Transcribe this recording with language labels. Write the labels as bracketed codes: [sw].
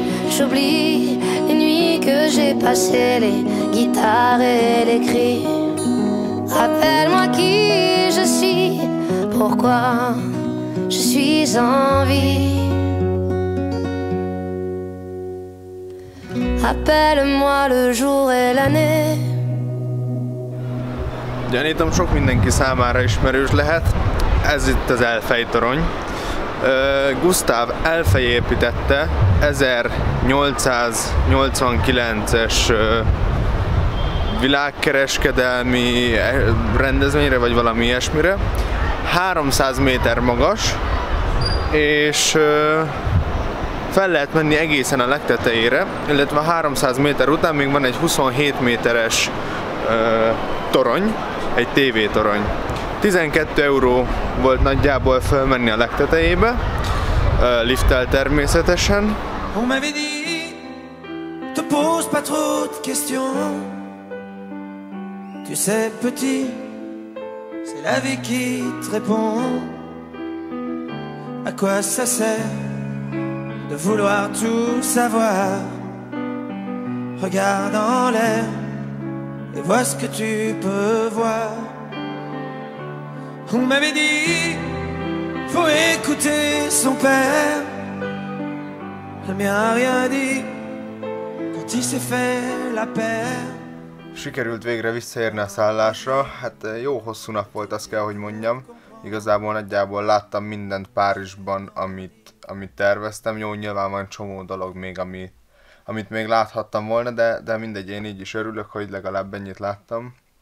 [fr] J'oublie les nuits que j'ai passées, les guitares et les cris. Rappelle-moi qui je suis, pourquoi je suis en vie. Rappelle-moi le jour et l'année. [hu] Gyanítom, sok mindenki számára ismerős lehet. Ez itt az Elfej torony. Gustav Eiffel építette 1889-es világkereskedelmi rendezvényre, vagy valami ilyesmire. 300 méter magas, és fel lehet menni egészen a legtetejére, illetve 300 méter után még van egy 27 méteres torony, egy tévétorony. 12 euró volt nagyjából fölmenni a legtetejébe, lifttel természetesen. [fr] On m'avait dit, te pose pas trop de questions. Tu sais petit, c'est la vie qui te répond. À quoi ça sert de vouloir tout savoir? Regarde en l'air et vois ce que tu peux voir. On m'avait dit, faut écouter son père. Le mien a rien dit quand il s'est fait la paire. [hu] Sikerült végre visszaérni a szállásra, hát jó hosszú nap volt, azt kell, hogy mondjam. Igazából nagyjából láttam mindent Párizsban, amit terveztem. Jó, nyilván van csomó dolog még, amit még láthattam volna, de mindegy, én így is örülök, hogy legalább ennyit láttam.